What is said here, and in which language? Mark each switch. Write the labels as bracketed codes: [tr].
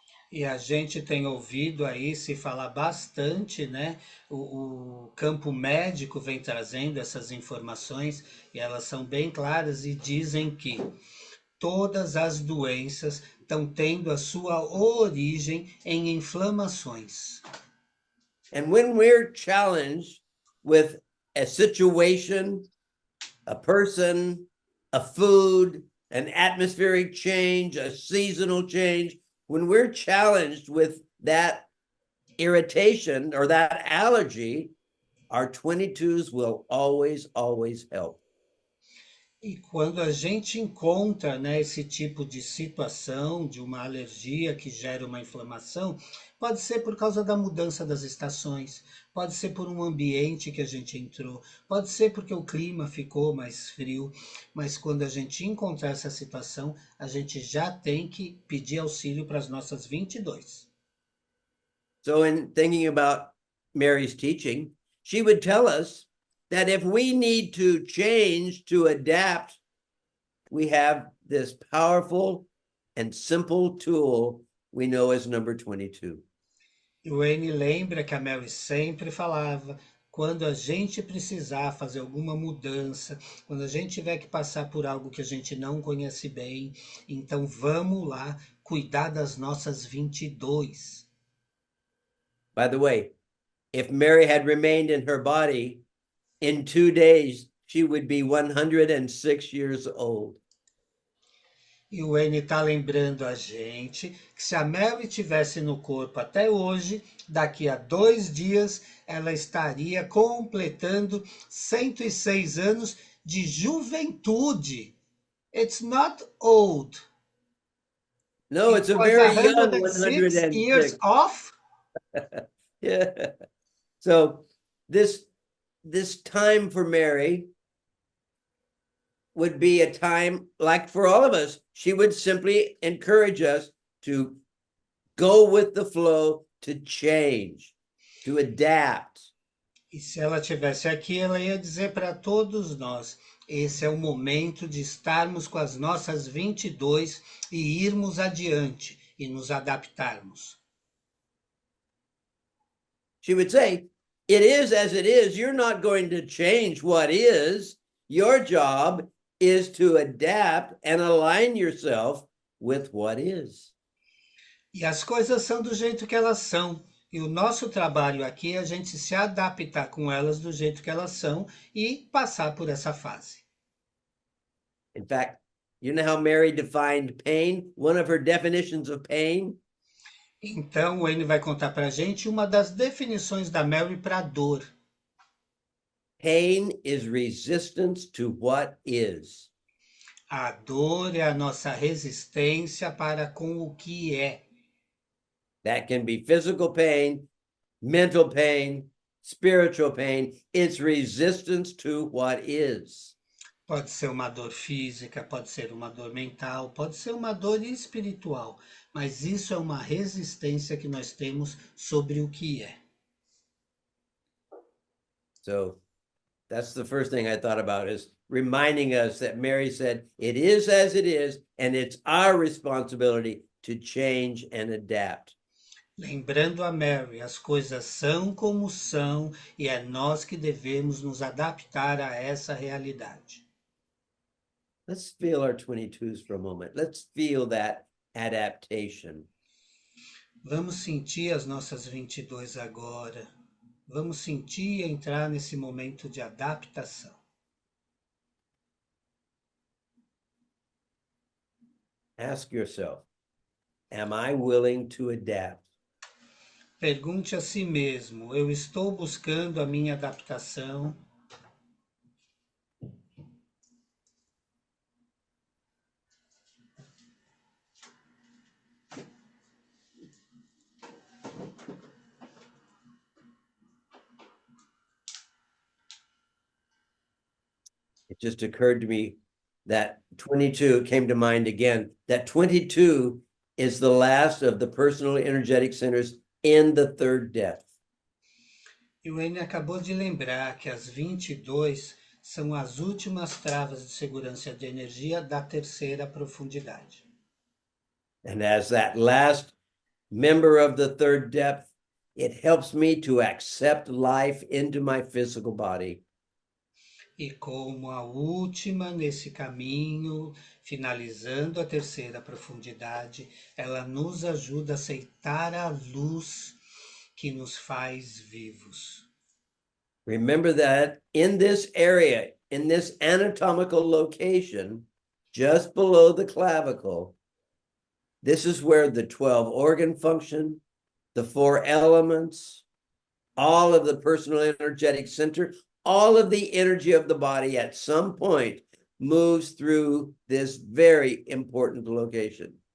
[pt] E a gente tem ouvido aí se falar bastante, né? O campo médico vem trazendo essas informações e elas são bem claras e dizem que todas as doenças estão tendo a sua origem em inflamações. [en] And when we're challenged with a situation, a person, a food, an atmospheric change, a seasonal change, when we're challenged with that irritation or that allergy, our 22s will always help. [pt] E quando a gente encontra, né, esse tipo de situação, de uma alergia que gera uma inflamação, pode ser por causa da mudança das estações, pode ser por um ambiente que a gente entrou, pode ser porque o clima ficou mais frio, mas quando a gente encontrar essa situação, a gente já tem que pedir auxílio para as nossas 22. [en] So, in thinking about Mary's teaching, she would tell us that if we need to change to adapt, we have this powerful and simple tool we know as number 22. [pt] E o Wayne lembra que a Mary sempre falava, quando a gente precisar fazer alguma mudança, quando a gente tiver que passar por algo que a gente não conhece bem, então vamos lá cuidar das nossas 22. [en] By the way, if Mary had remained in her body, in 2 days, she would be 106 years old. [pt] E o Wayne está lembrando a gente que se a Mary tivesse no corpo até hoje, daqui a 2 dias ela estaria completando 106 anos de juventude. [en] It's not old. No, It it's a was very young 106 years 106. off. Yeah. So this time for Mary would be a time like for all of us. She would simply encourage us to go with the flow, to change, to adapt. [pt] E se ela tivesse aqui, ela ia dizer para todos nós: esse é o momento de estarmos com as nossas 22 e irmos adiante e nos adaptarmos. [en] She would say, it is as it is. You're not going to change what is. Your job is to adapt and align yourself with what is. [pt] E as coisas são do jeito que elas são. E o nosso trabalho aqui é a gente se adaptar com elas do jeito que elas são e passar por essa fase. [en] In fact, you know how Mary defined pain? One of her definitions of pain? [pt] Então, o Wayne vai contar para a gente uma das definições da Mary para dor. [en] Pain is resistance to what is. [pt] A dor é a nossa resistência para com o que é. [en] That can be physical pain, mental pain, spiritual pain. It's resistance to what is. [pt] Pode ser uma dor física, pode ser uma dor mental, pode ser uma dor espiritual, mas isso é uma resistência que nós temos sobre o que é. [en] So that's the first thing I thought about, is reminding us that Mary said, it is as it is, and it's our responsibility to change and adapt. [pt] Lembrando a Mary, as coisas são como são e é nós que devemos nos adaptar a essa realidade. [en] Let's feel our 22s for a moment. Let's feel that adaptation. [pt] Vamos sentir as nossas 22 agora. Vamos sentir e entrar nesse momento de adaptação. [en] Ask yourself, am I willing to adapt? [pt] Pergunte a si mesmo: eu estou buscando a minha adaptação? [en] It just occurred to me that 22 came to mind again, that 22 is the last of the personal energetic centers in the third depth. [pt] E o Wayne acabou de lembrar que as 22 são as últimas travas de segurança de energia da terceira profundidade. [en] And as that last member of the third depth, it helps me to accept life into my physical body. [pt] E como a última nesse caminho, finalizando a terceira profundidade, ela nos ajuda a aceitar a luz que nos faz vivos. [en] Remember that in this area, in this anatomical location, just below the clavicle, this is where the 12 organ function, the 4 elements, all of the personal energetic center, all of the energy of the body at some point moves through this very important location.